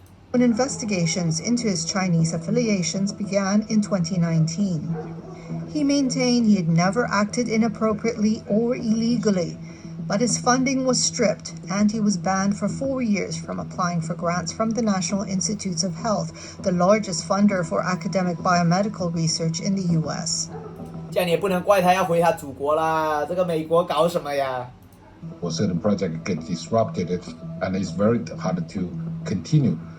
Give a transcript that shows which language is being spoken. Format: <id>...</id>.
<en>When investigations into his Chinese affiliations began in 2019, he maintained he had never acted inappropriately or illegally, but his funding was stripped and he was banned for 4 years from applying for grants from the National Institutes of Health, the largest funder for academic biomedical research in the U.S.</en> <zh>这样你也不能怪他要回他祖国啦，这个美国搞什么呀？</zh> <en>Or certain project get disrupted, and it's very hard to continue.</en>